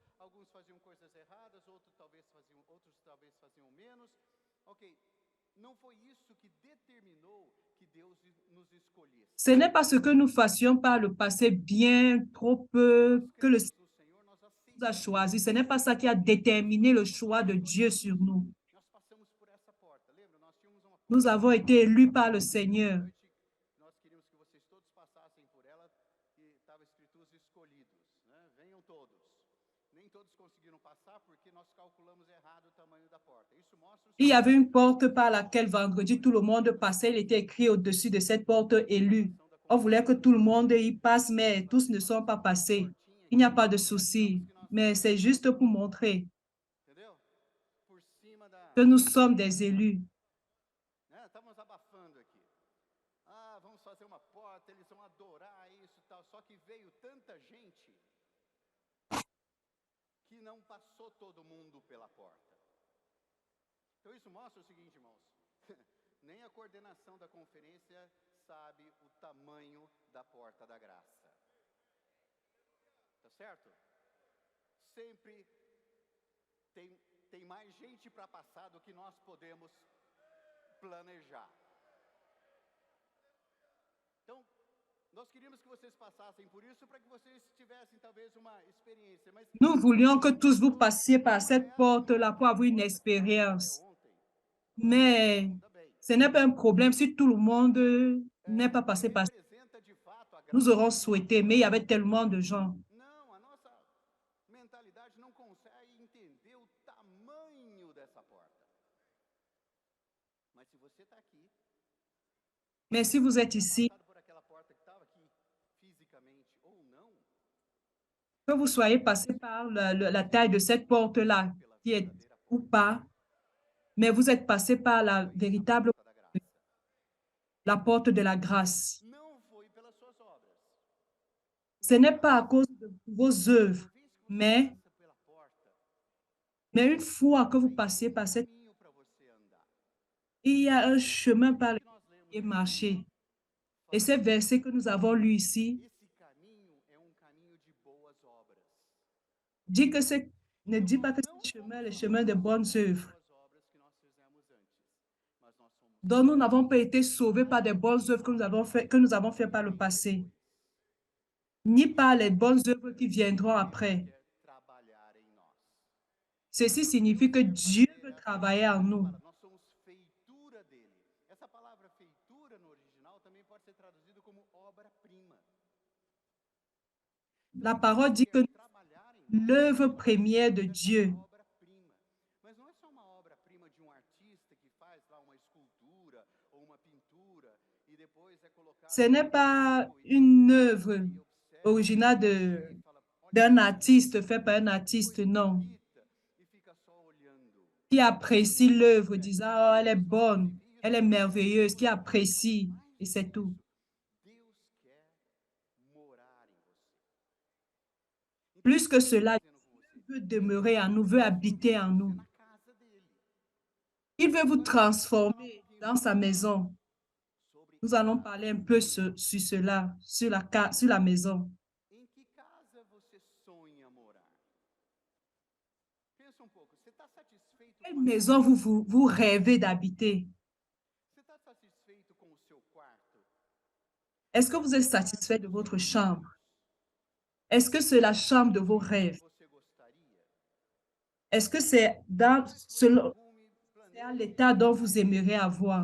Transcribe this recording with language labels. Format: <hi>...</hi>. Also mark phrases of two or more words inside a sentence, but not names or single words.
<fr>Ce n'est pas ce que nous fassions par le passé bien, trop peu, que le Seigneur nous a choisi. Ce n'est pas ça qui a déterminé le choix de Dieu sur nous. Nous avons été élus par le Seigneur.</fr> <pt>Nós queríamos que vocês todos passassem por ela e estava escrito os escolhidos, né? Venham todos. Nem todos conseguiram passar porque nós calculamos errado o tamanho da porta. Isso mostra o</pt> <fr>Il y</fr> <pt>seguinte:</pt> <fr>avait une porte par laquelle vendredi tout le monde passait. Il était écrit au-dessus de cette porte élue.</fr> <pt>da</pt> <fr>On voulait que</fr> <pt>conferência,</pt> <fr>tout le monde y passe, mais tous ne sont pas passés.</fr> <pt>portinha</pt> <fr>Il n'y a</fr> <pt>aqui,</pt> <fr>pas de</fr> <pt>imaginamos</pt> <fr>souci,</fr> <pt>que nós</pt> <fr>mais c'est juste pour montrer</fr> <pt>entendeu? Por cima da,</pt> <fr>que nous sommes des élus.</fr> <pt>né? Estamos abafando aqui. Ah, vamos fazer uma porta, eles vão adorar isso e tal. Só que veio tanta gente que não passou todo mundo pela porta. Então isso mostra o seguinte, irmãos. Nem a coordenação da conferência sabe o tamanho da porta da graça. Tá certo? Sempre tem mais gente para passar do que nós podemos planejar. Então, nós queríamos que vocês passassem por isso para que vocês tivessem talvez uma experiência. Mas</pt> <fr>Nous voulions que tous vous passiez par cette porte-là pour avoir une</fr> <pt>até</pt> <fr>expérience.</fr> <pt>ontem,</pt> <fr>Mais</fr> <pt>também,</pt> <fr>ce n'est pas un problème si tout le monde n'est pas passé par.</fr> <pt>representa de fato a</pt> <fr>Nous</fr> <pt>graça.</pt> <fr>aurons souhaité, mais il y avait tellement de gens.</fr> <pt>Não, a nossa mentalidade não consegue entender o tamanho dessa porta. Mas se você está aqui,</pt> <fr>Mais si vous êtes</fr> <pt>tenha</pt> <fr>ici,</fr> <pt>passado por aquela porta que estava aqui fisicamente ou não,</pt> <fr>que vous soyez passé par la taille de cette porte-là,</fr> <pt>pela</pt> <fr>qui est</fr> <pt>verdadeira</pt> <fr>ou</fr> <pt>porta,</pt> <fr>pas, mais vous êtes passé par la</fr> <pt>foi a</pt> <fr>véritable,</fr> <pt>porta da graça.</pt> <fr>la porte de la grâce.</fr> <pt>Não foi pelas suas obras.</pt> <fr>Ce n'est pas à cause de vos œuvres,</fr> <pt>Uma vez que você</pt> <fr>mais,</fr> <pt>passa pela porta,</pt> <fr>mais une fois que vous</fr> <pt>aí</pt> <fr>passez</fr> <pt>tem</pt> <fr>par cette,</fr> <pt>caminho para você andar.</pt> <fr>il y a un chemin par</fr> <pt>O que</pt> <fr>lequel</fr> <pt>nós lemos</pt> <fr>vous pouvez</fr> <pt>aqui</pt> <fr>marcher. Et</fr> <pt>fala</pt> <fr>ces</fr> <pt>isso.</pt> <fr>versets que nous avons lus ici</fr> <pt>Esse caminho é um caminho de boas obras.</pt> <fr>dit que c'est, ne</fr> <pt>Então</pt> <fr>dit</fr> <pt>nós</pt> <fr>pas que</fr> <pt>não</pt> <fr>ce chemin est</fr> <pt>somos</pt> <fr>le chemin de bonnes</fr> <pt>salvos pelas</pt> <fr>œuvres.</fr> <pt>boas obras que nós fizemos antes, mas nós somos</pt> <fr>Donc nous n'avons pas</fr> <pt>salvos</pt> <fr>été sauvés par des bonnes œuvres que nous avons fait par le</fr> <pt>vêm</pt> <fr>passé,</fr> <pt>depois.</pt> <fr>ni par les bonnes</fr> <pt>Significa</pt> <fr>œuvres qui</fr> <pt>que</pt> <fr>viendront</fr> <pt>Deus</pt> <fr>après.</fr> <pt>quer trabalhar em nós.</pt> <fr>Ceci</fr> <pt>Deus</pt> <fr>signifie que</fr> <pt>quer</pt> <fr>Dieu</fr> <pt>fazer,</pt> <fr>veut</fr> <pt>a</pt> <fr>travailler en</fr> <pt>palavra</pt> <fr>nous.</fr> <pt>fala, nós somos feitura dele. Essa palavra feitura no original também pode ser traduzido como obra-prima.</pt> <fr>La</fr> <pt>Então</pt> <fr>parole</fr> <pt>Deus</pt> <fr>dit que</fr> <pt>quer trabalhar em nós</pt> <fr>l'œuvre</fr> <pt>para que nós</pt> <fr>première de</fr> <pt>tenhamos essa</pt> <fr>Dieu,</fr> <pt>obra-prima. Mas não é só uma obra-prima de um artista que faz lá uma escultura ou uma pintura e depois é colocado</pt> <fr>ce n'est</fr> <pt>num</pt> <fr>pas</fr> <pt>museu</pt> <fr>une</fr> <pt>e</pt> <fr>œuvre</fr> <pt>olha e observa</pt> <fr>originale</fr> <pt>e fala, olha</pt> <fr>d'un</fr> <pt>que</pt> <fr>artiste</fr> <pt>bonito,</pt> <fr>fait par un</fr> <pt>que</pt> <fr>artiste,</fr> <pt>coisa</pt> <fr>non,</fr> <pt>bonita e fica só olhando.</pt> <fr>qui apprécie l'œuvre, disant, oh, elle est</fr> <pt>Deus quer</pt> <fr>bonne,</fr> <pt>viver,</pt> <fr>elle</fr> <pt>isso</pt> <fr>est</fr> <pt>é maravilhoso,</pt> <fr>merveilleuse, qui</fr> <pt>mas</pt> <fr>apprécie, mais et</fr> <pt>do que</pt> <fr>c'est tout.</fr> <pt>isso, Deus quer morar em você. Então, o</pt> <fr>Plus que</fr> <pt>que Deus está</pt> <fr>cela,</fr> <pt>dizendo com você?</pt> <fr>Dieu veut demeurer en nous, veut habiter en</fr> <pt>Você</pt> <fr>nous.</fr> <pt>na casa dele.</pt> <fr>Il veut vous</fr> <pt>Agora, vamos falar um</pt> <fr>transformer</fr> <pt>pouquinho</pt> <fr>dans sa maison.</fr> <pt>sobre</pt> <fr>Nous</fr> <pt>a</pt> <fr>allons</fr> <pt>casa.</pt> <fr>parler un peu sur cela, sur la maison.</fr> <pt>Em que casa você sonha morar? Pensa um pouco. Você está satisfeito</pt> <fr>Quelle</fr> <pt>com a</pt> <fr>maison</fr> <pt>casa?</pt> <fr>vous rêvez d'habiter?</fr> <pt>Você está satisfeito com o seu quarto?</pt> <fr>Est-ce que vous êtes</fr> <pt>O quarto</pt> <fr>satisfait de</fr> <pt>dos</pt> <fr>votre</fr> <pt>seus</pt> <fr>chambre?</fr> <pt>sonhos?</pt> <fr>Est-ce que c'est la chambre de</fr> <pt>Do</pt> <fr>vos</fr> <pt>jeito que</pt> <fr>rêves?</fr> <pt>você gostaria?</pt> <fr>Est-ce que c'est</fr> <pt>Depois que você arrume,</pt> <fr>c'est à</fr> <pt>planeje,</pt> <fr>l'état dont vous</fr> <pt>mas</pt> <fr>aimeriez avoir?</fr>